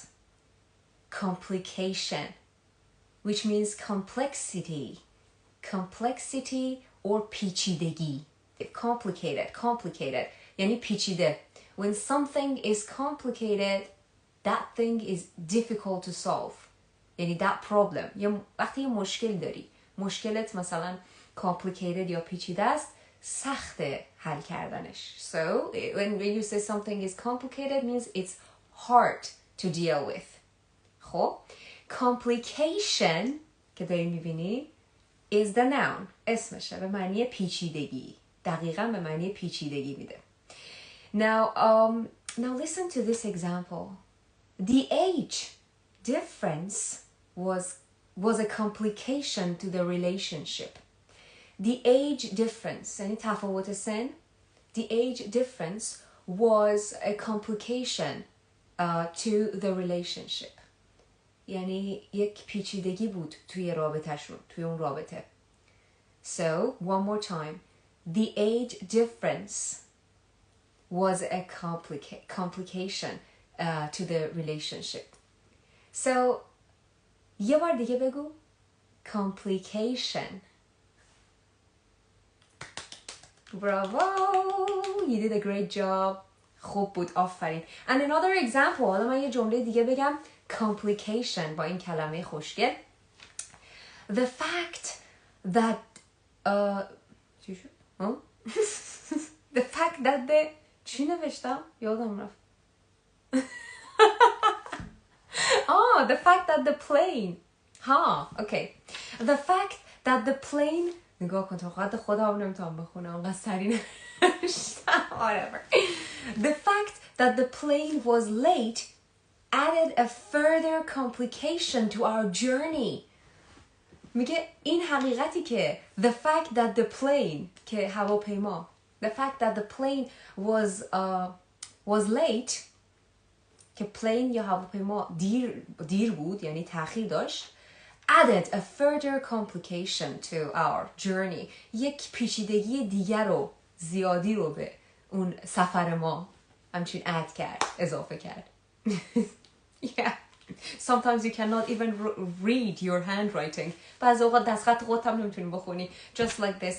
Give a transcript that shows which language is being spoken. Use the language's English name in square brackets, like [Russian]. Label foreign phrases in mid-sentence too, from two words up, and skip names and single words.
[English] Complication. Which means complexity. Complexity or پیچیدگی. [Persian] Complicated. یعنی پیچیده. [English] When something is complicated, that thing is difficult to solve. یعنی that problem. [Persian] وقتی یه مشکل داری. مشکلت مثلا complicated یا پیچیده است سخت حل کردنش. [English] So when you say something is complicated means it's hard to deal with. [Persian] خب complication که داری میبینی [English] is the noun. [Persian] اسمشه به معنی پیچیدگی. دقیقاً به معنی پیچیدگی میده. [English] Now listen to this example. The age difference was a complication to the relationship. The age difference, [Persian] یعنی تفاوت سن. [English] The age difference was a complication to the relationship. [Persian] یعنی یک پیچیدگی بود توی رابطه‌شون، توی اون رابطه. [English] So, one more time. The age difference was a complication to the relationship. So, [Persian] یه بار دیگه بگو. [English] Complication. Bravo! You did a great job. [Persian] خوب بود، آفرین. [English] And another example، [Persian] حالا من یه جمله دیگه بگم. Complication با این کلمه خوشگل. [English] The fact that [Persian] چی شد؟ [English] The fact that the [Persian] چی نوشتم؟ یادم رفت. [English] The fact that the plane okay. The fact that the plane [Persian] نگاه کن تو خواهد خدا هم نمیتونم بخونم انقدر سریع نوشتم. [English] Whatever. The fact that the plane was late added a further complication to our journey. [Persian] میگه این حقیقتی که [English] the fact that the plane [Persian] که هواپیما [English] the fact that the plane was late [Persian] که plane یا هواپیما دیر بود یعنی تأخیر داشت [English] added a further complication to our journey. [Persian] یک پیچیدگی دیگر رو زیادی رو به اون سفر ما همچین add کرد اضافه کرد. [English] Yeah. Sometimes you cannot even read your handwriting. [Persian] بعضی اوقات دستخط خودت هم نمیتونی بخونی. [English] Just like this.